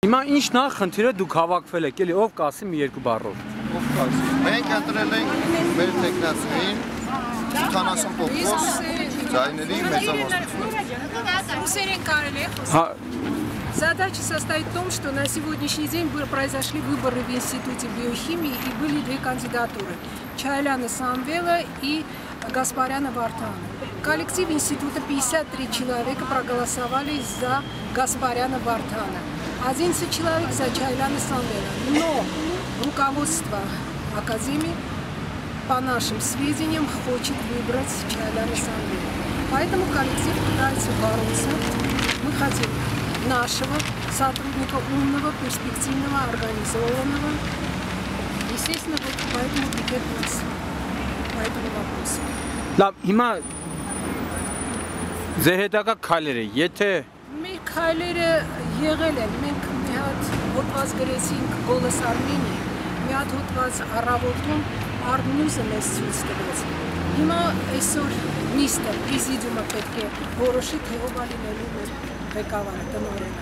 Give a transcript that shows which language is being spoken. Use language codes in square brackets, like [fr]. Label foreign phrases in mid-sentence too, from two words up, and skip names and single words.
[hy] Հիմա ինչ նախնդիրը դուք հավաքվել եք, էլի ով կասի մի երկու բառով։ Ով կասի։ Մենք ընտրել ենք մեր տեխնացուին 70% ձայների մեծամասնություն։ [ru] Задача состоит в том, что на сегодняшний день произошли выборы в Институте биохимии и были две кандидатуры – Чайляна Самвела и Гаспаряна Вартана. Коллектив института 53 человека проголосовали за Гаспаряна Вартана, 11 человек за Чайляна Самвела. Но руководство Академии, по нашим сведениям, хочет выбрать Чайляна Самвела. Поэтому коллектив пытается бороться. Мы хотим нашего сотрудника умного, перспективного, организованного. Естественно, вот поэтому пикет нас по этому вопросу. [hy] Լավ, հիմա ձեր հետագա քայլերը, եթե Մեր քայլերը եղել են, մենք մի հատ հոդված գրեցինք Գոլս Արմենիա, մի հատ հոդված առավոտում Արմնյուզը մեզ ցույց տվեց։ Հիմա այսօր նիստը, պրեզիդիումը պետք է որոշի, թե ով լինելու մեր ղեկավարը, տնօրենը։